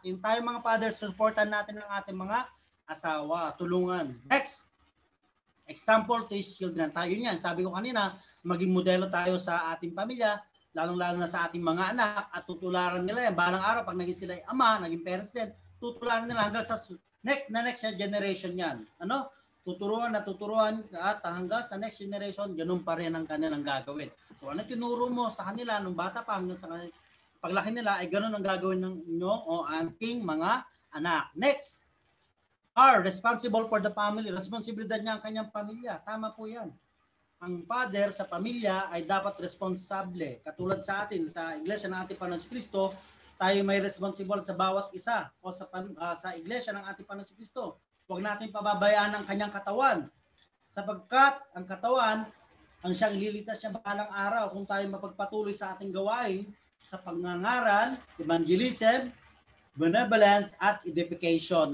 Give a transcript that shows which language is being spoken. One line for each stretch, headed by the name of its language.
Filipino: Yung tayo mga fathers, supportan natin ang ating mga asawa, tulungan.
English: Next, example to his children.
Filipino: Tayo yan, sabi ko kanina, maging modelo tayo sa ating pamilya, lalong-lalo na sa ating mga anak, at tutularan nila yan. Balang araw, pag naging sila ama, naging parents din, tutularan nila hanggang sa next generation yan. Ano? Tuturuan at hanggang sa next generation, ganun pa rin ang kanilang gagawin. So ano tinuro mo sa kanila nung bata pa hanggang sa paglaki nila ay ganun ang gagawin ng inyo o ating mga anak.
English: Next, are responsible for the family.
Filipino: Responsibilidad niya ang kanyang pamilya. Tama po yan. Ang father sa pamilya ay dapat responsable. Katulad sa atin, sa iglesia ng ating Panginoon Kristo, tayo may responsible sa bawat isa o sa iglesia ng ating Panginoon Kristo. Huwag natin pababayaan ang kanyang katawan. Sapagkat ang katawan, ang siyang ililitas niya balang araw kung tayo mapagpatuloy sa ating gawain, sa pangangaral, evangelism, benevolence, at edification.